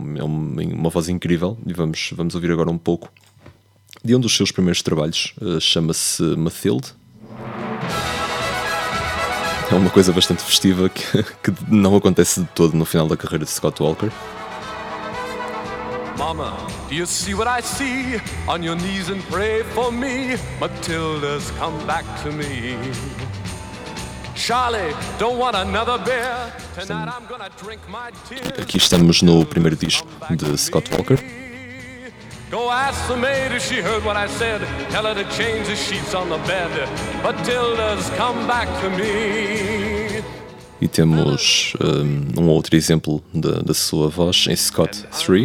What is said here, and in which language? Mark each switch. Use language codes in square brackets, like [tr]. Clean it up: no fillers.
[pt] É uma voz incrível, e vamos ouvir agora um pouco de um dos seus primeiros trabalhos. Chama-se Mathilde. É uma coisa bastante festiva que não acontece de todo no final da carreira de Scott Walker. [en] Mama, do you see what I see? On your knees and pray for me. Matilda's come back to me. Charlie, don't want another bear. Tonight I'm gonna drink my tears. [pt] Aqui estamos no primeiro disco de Scott Walker. [en] Go ask the maid if she heard what I said. Tell her to change the sheets on the bed. Matilda's come back to me. [pt] E temos um outro exemplo da sua voz em Scott 3.